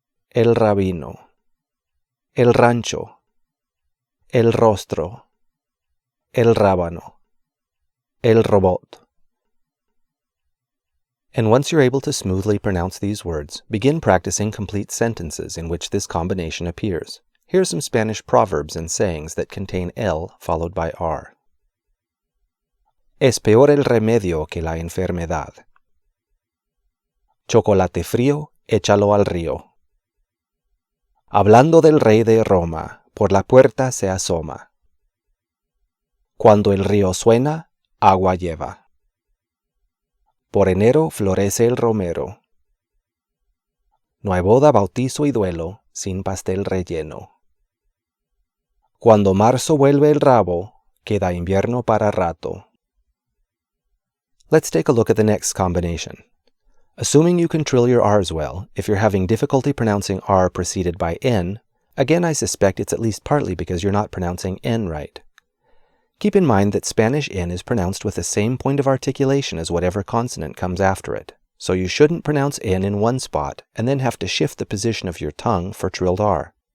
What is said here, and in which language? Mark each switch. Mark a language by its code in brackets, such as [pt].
[es] El rabino. El rancho. El rostro. El rábano. El robot. [en] And once you're able to smoothly pronounce these words, begin practicing complete sentences in which this combination appears. Here are some Spanish proverbs and sayings that contain L followed by R. [es] Es peor el remedio que la enfermedad. Chocolate frío, échalo al río. Hablando del rey de Roma, por la puerta se asoma. Cuando el río suena, agua lleva. Por enero florece el romero. No hay boda, bautizo y duelo sin pastel relleno. Cuando marzo vuelve el rabo, queda invierno para rato. [en] Let's take a look at the next combination. Assuming you can trill your R's well, if you're having difficulty pronouncing R preceded by N, again I suspect it's at least partly because you're not pronouncing N right. Keep in mind that Spanish N is pronounced with the same point of articulation as whatever consonant comes after it, so you shouldn't pronounce N in one spot and then have to shift the position of your tongue for trilled R.